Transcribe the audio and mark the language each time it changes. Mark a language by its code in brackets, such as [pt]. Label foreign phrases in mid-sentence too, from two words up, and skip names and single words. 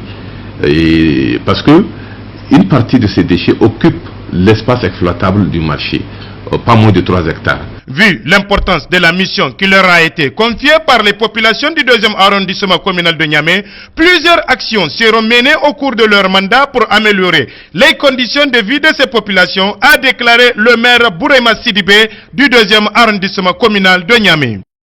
[fr] Et parce que une partie de ces déchets occupe l'espace exploitable du marché, pas moins de 3 hectares. Vu l'importance de la mission qui leur a été confiée par les populations du 2e arrondissement communal de Niamey, plusieurs actions seront menées au cours de leur mandat pour améliorer les conditions de vie de ces populations, a déclaré le maire Bourema Sidibé du 2e arrondissement communal de Niamey.